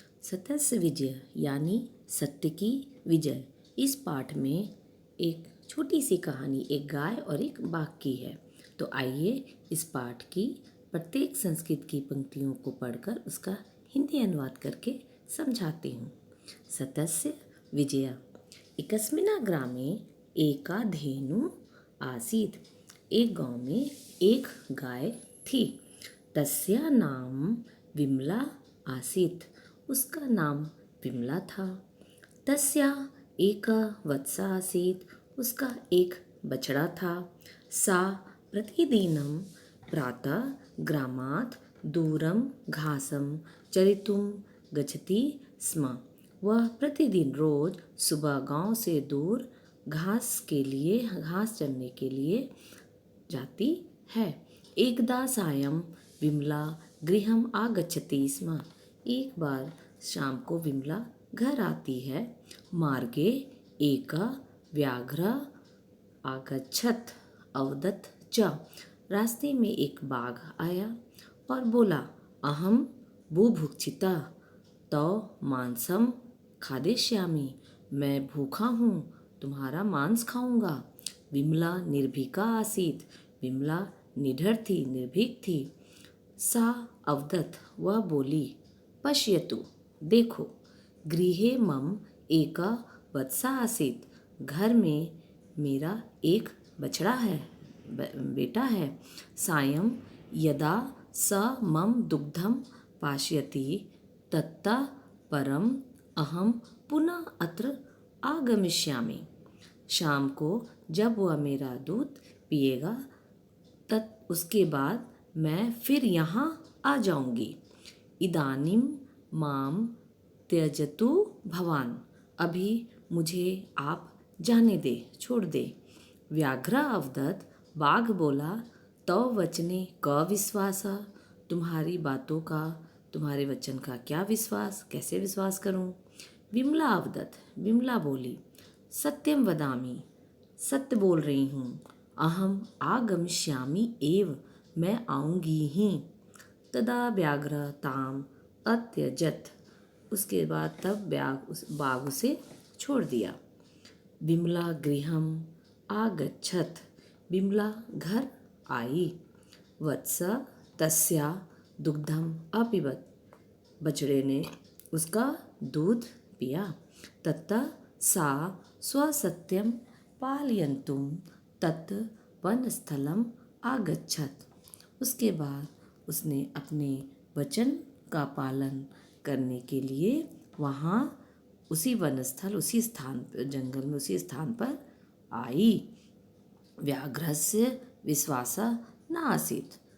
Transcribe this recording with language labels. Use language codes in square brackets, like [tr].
[sa] सतस्य विजय [hi] यानी सत्य की विजय। इस पाठ में एक छोटी सी कहानी एक गाय और एक बाघ की है। तो आइए इस पाठ की प्रत्येक संस्कृत की पंक्तियों को पढ़कर उसका हिंदी अनुवाद करके समझाती हूँ। [sa] सतस्य विजया। एकस्मिन् ग्रामे एका धेनु आसीत्। [hi] एक गांव में एक गाय थी। [sa] तस्या नाम विमला आसीत्। [hi] उसका नाम विमला था। [sa] तस्या एका वत्सा आसीत्। [hi] उसका एक बछड़ा था। [sa] सा प्रतिदिनं प्रातः ग्रामात् दूरं घासं चरितुं गच्छति स्म। [hi] वह प्रतिदिन रोज सुबह गांव से दूर घास चरने के लिए जाती है। [sa] एकदा सायं विमला गृहम् आगच्छति स्म। [hi] एक बार शाम को विमला घर आती है। [sa] मार्गे एका व्याघ्र आगच्छत् अवदत् च। [hi] रास्ते में एक बाघ आया और बोला, [sa] अहम बुभुक्षिता तो मांसम खादिष्यामि। [hi] मैं भूखा हूँ, तुम्हारा मांस खाऊंगा। [sa] विमला निर्भीका आसीत्। [hi] विमला निडर थी, निर्भीक थी। [sa] सा अवदत्, [hi] वह बोली, [sa] पश्यतु, [hi] देखो, [sa] गृहे मम एका वत्सा आसीत्। [hi] घर में मेरा एक बछड़ा है, बेटा है। [sa] सायं यदा स मम दुग्धम पाशयति ततः परम अहम पुनः अत्र आगमिष्यामि। [hi] शाम को जब वह मेरा दूध पिएगा उसके बाद मैं फिर यहाँ आ जाऊंगी। [sa] इदानीं माम त्यजतु भवान। [hi] अभी मुझे आप जाने दे, छोड़ दे। [sa] व्याघ्र अवदत्, [hi] बाघ बोला, [sa] तो वचने क विश्वास। [hi] तुम्हारी बातों का, तुम्हारे वचन का क्या विश्वास, कैसे विश्वास करूं। [sa] विमला अवदत्, [hi] विमला बोली, [sa] सत्यम वदामि, [hi] सत्य बोल रही हूँ। [sa] अहम आगमिष्यामि एव, [hi] मैं आऊंगी ही। [sa] तदा व्याघ्र ताम अत्यजत। [hi] उसके बाद तब बाघ उसे छोड़ दिया। [sa] विमला गृहम आगच्छत। [hi] विमला घर आई। [sa] वत्स तस्या दुग्धम अपिबत। [hi] बछड़े ने उसका दूध पिया। [sa] ततः सा स्वसत्यम पालयन्तुम तत् वनस्थलम आगच्छत। [hi] उसके बाद उसने अपने वचन का पालन करने के लिए वहाँ उसी वनस्थल, उसी स्थान पर, जंगल में उसी स्थान पर आई। [sa] व्याघ्रस्य विश्वास न आसीत्।